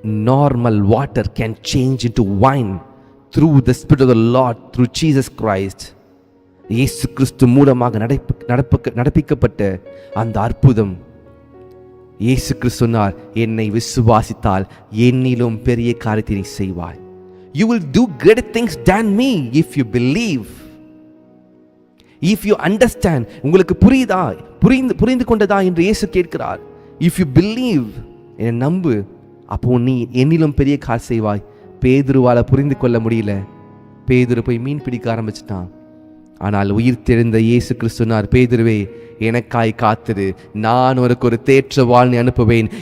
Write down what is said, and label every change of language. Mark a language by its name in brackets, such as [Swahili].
[English] Normal water can change into wine through the Spirit of the Lord, through Jesus Christ. [Tamil] இயேசு கிறிஸ்து மூலமாக நடப்பிக்கப்பட்ட அந்த அற்புதம். இயேசு கிறிஸ்து சொன்னார், என்னை விசுவாசித்தால் என்னிலும் பெரிய காரியத்தை நீ செய்வாய். [English] You will do greater things than me if you believe. If you understand. [Tamil] உங்களுக்கு புரியுதா, புரிந்து கொண்டதா என்று இயேசு கேட்கிறார். [English] If you believe, [Tamil] என்னை நம்பு, அப்போ நீ என்னிலும் பெரிய காரியம் செய்வாய். பேதுருவால புரிந்து கொள்ள முடியல. பேதுரு போய் மீன் பிடிக்க ஆரம்பிச்சிட்டான். ஆனால் உயிர் தெழுந்த இயேசு கிறிஸ்து சொன்னார், பேதுருவே எனக்காய் காத்திரு, நான் உனக்கு ஒரு தேற்றவாளனை அனுப்புவேன்.